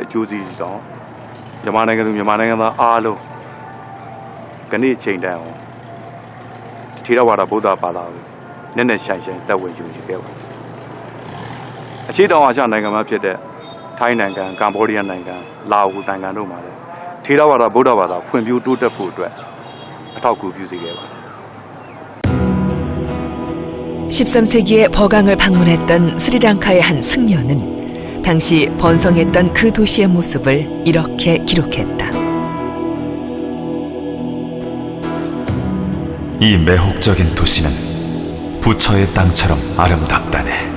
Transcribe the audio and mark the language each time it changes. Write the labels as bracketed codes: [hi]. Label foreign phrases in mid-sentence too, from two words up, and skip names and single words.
[my] အကျိုးစီးတောင်မြန်မာနိုင်ငံသူမြန်မာနိုင်ငံသားအားလုံးကနေ့အချိန်တန်အောင်ထေရဝါဒဗုဒ္ဓဘာသာကိုနက်နက်ရှိုင်ရှိုင်သက်ဝင်ယူကြခဲ့ပါတယ်။အခြေတောင်အာရှနိုင်ငံမှာဖြစ်တဲ့ထိုင်းနိုင်ငံကမ္ဘောဒီးယားနိုင်ငံလာအိုနိုင်ငံတို့မှာလည်းထေရဝါဒဗုဒ္ဓဘာသာဖွံ့ဖြိုးတိုးတက်ဖို့အတွက်အထောက်အကူပြုစေခဲ့ပါတယ် [ko] 13세기에 버강을 방문했던 스리랑카의 한 승려는 당시 번성했던 그 도시의 모습을 이렇게 기록했다. 이 매혹적인 도시는 부처의 땅처럼 아름답다네.